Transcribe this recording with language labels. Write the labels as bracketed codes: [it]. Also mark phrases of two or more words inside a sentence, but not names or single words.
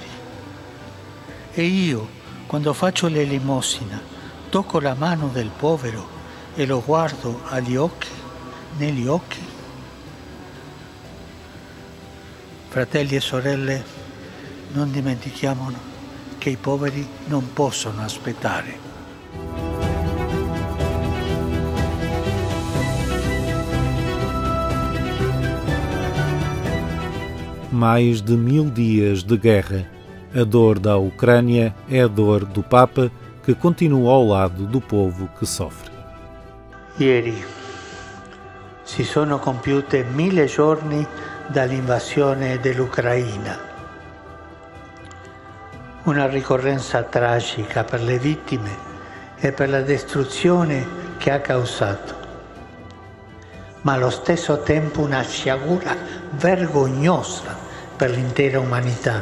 [it] E io, quando faccio l'elemosina, tocco la mano del povero e lo guardo negli occhi? Fratelli e sorelle, non dimentichiamo che i poveri non possono aspettare. [pt] Mais de 1000 dias de guerra. A dor da Ucrânia é a dor do Papa, que continua ao lado do povo que sofre. [it] Ieri si sono compiute 1000 giorni dall'invasione dell'Ucraina. Una ricorrenza tragica per le vittime e per la distruzione che ha causato, ma allo stesso tempo una sciagura vergognosa per l'intera umanità.